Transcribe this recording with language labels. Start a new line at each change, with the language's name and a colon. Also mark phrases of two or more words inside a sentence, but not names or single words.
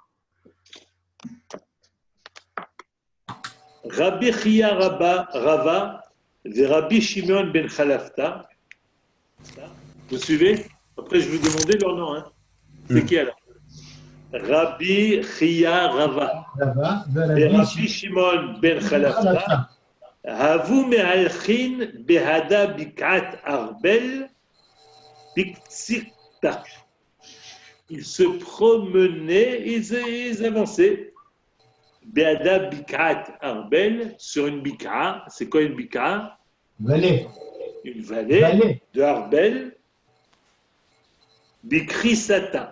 French: Rabbi Chia Rava et Rabbi Shimon ben Chalafta. Vous suivez? Après, je vais vous demander leur nom. Hein. C'est qui alors? Rabbi Chia Rava et Rabbi Shimon ben Chalafta.
Aramaic: Havu me'alchin behada bik'at arbel bik'tzikta.
French: Ils se promenaient, ils avançaient.
Aramaic: Behada bik'at arbel,
French: sur une bik'a. C'est quoi une bik'a? Vallée. Une vallée de Arbel. Bikrisata.